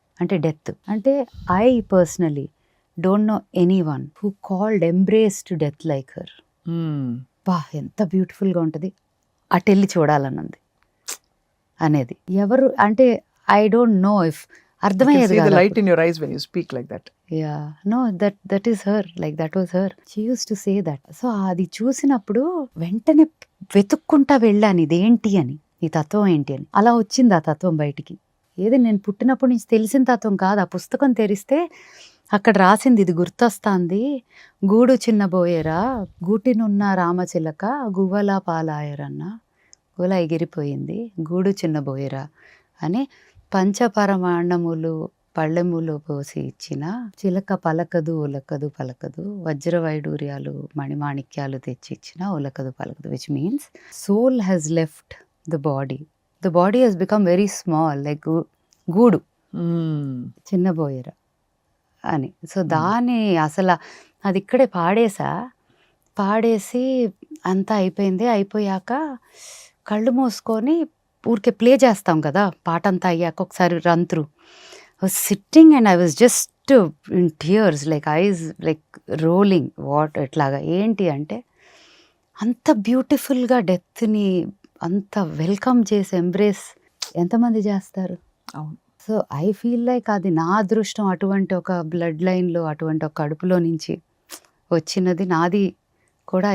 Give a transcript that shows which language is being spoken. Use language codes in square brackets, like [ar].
[en] అంటే డెత్ అంటే I personally don't know any one who called embraced death like her. [te] ఎంత బ్యూటిఫుల్గా ఉంటుంది, అటు వెళ్ళి చూడాలన్నది అనేది. ఎవరు అంటే [en] I don't know if [te] అర్థమయ్యేది కాదు. [en] Light in your eyes when you speak like that. Yeah, no, that is her, like that was her. She used to say that. [te] So అది చూసినప్పుడు వెంటనే వెతుక్కుంటా వెళ్ళాను, ఇదేంటి అని, ఈ తత్వం ఏంటి అని. అలా వచ్చింది ఆ తత్వం బయటికి. ఏది నేను పుట్టినప్పటి నుంచి తెలిసిన తత్వం కాదు. ఆ పుస్తకం తెరిస్తే అక్కడ రాసింది ఇది గుర్తొస్తాంది. గూడు చిన్నబోయేరా, గూటినున్న రామచిలక గువ్వలా పాలాయరన్న, గుల ఎగిరిపోయింది, గూడు చిన్నబోయేరా అని పంచపరమాణములు పళ్ళెములో పోసి ఇచ్చిన చిలక పలకదు ఉలకదు పలకదు, వజ్ర వైడూర్యాలు మణిమాణిక్యాలు తెచ్చి ఇచ్చిన ఉలకదు పలకదు, [en] which means soul has left the body he's become very small, [te] like గూడు చిన్నబోయేరా అని. సో దాని అసలు అది ఇక్కడే పాడేసి అంతా అయిపోయింది. అయిపోయాక కళ్ళు మూసుకొని ఊరికే ప్లే చేస్తాం కదా పాట అంతా అయ్యాక, ఒకసారి run through. [en] I was sitting and I was just in tears, like eyes like rolling. [te] What ఎట్లాగా ఏంటి అంటే అంత బ్యూటిఫుల్గా డెత్ని అంత వెల్కమ్ చేసి ఎంబ్రేస్ ఎంతమంది చేస్తారు. అవును. [en] so I feel like [te] అది నా అదృష్టం, అటువంటి ఒక బ్లడ్ లైన్లో, అటువంటి ఒక కడుపులో నుంచి వచ్చినది నాది కూడా.